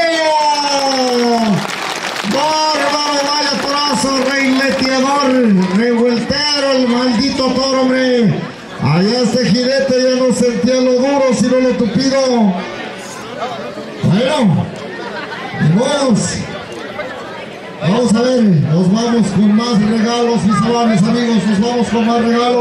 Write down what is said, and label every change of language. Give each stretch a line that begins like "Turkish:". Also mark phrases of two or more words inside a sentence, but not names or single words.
Spanish: Bárbaro, vaya torazo, reineteador, revueltero, el maldito toro, hombre. Allá este jinete ya no sentía lo duro, sino lo tupido. Bueno, vamos a ver, nos vamos con más regalos, mis amables amigos, nos vamos con más regalos.